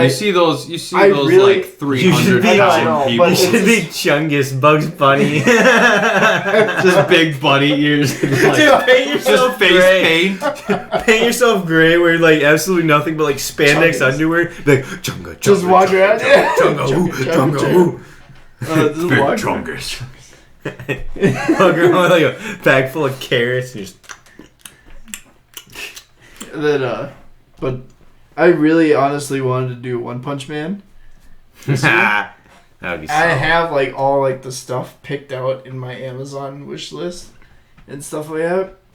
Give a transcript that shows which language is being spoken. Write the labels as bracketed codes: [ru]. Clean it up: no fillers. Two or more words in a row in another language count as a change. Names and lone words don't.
[en] you see those I really- like 300 I know, pound people. but You it's should be Chungus, Bugs Bunny. Just big bunny ears. And like, Dude, paint yourself just face gray. paint. Paint yourself gray, wear like absolutely nothing but like spandex Chungus. underwear. Be like, chunga, Just chunga, walk chunga, around. chunga, Chunga, chunga, chunga, chunga, just Big walk chungus. Walk around with like a bag full of carrots and just... Then, but I really honestly wanted to do One Punch Man. that would be I solid. have like all like the stuff picked out in my Amazon wish list and stuff like that.